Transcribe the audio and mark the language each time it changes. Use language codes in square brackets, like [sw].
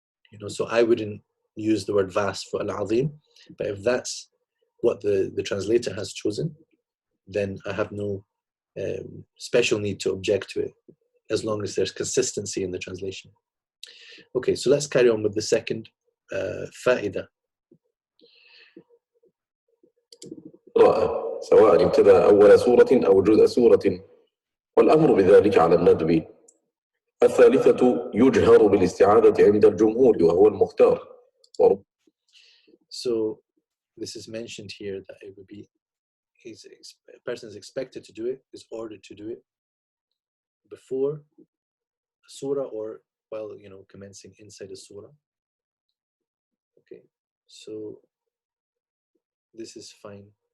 [en] You know, so I wouldn't use the word vast for al-azim, but if that's what the translator has chosen, then I have no special need to object to it, as long as there's consistency in the translation. Okay, so let's carry on with the second فائدة. [ar] سواء ابتدأ أول سورة أو جزء سورة، والأمر بذلك على الندب. الثالثة: يجهر بالاستعاذة عند الجمهور وهو المختار. [en] So this is mentioned here that it would be a person is expected to do it, is ordered to do it before a surah or while commencing inside a surah. Okay, so this is fine.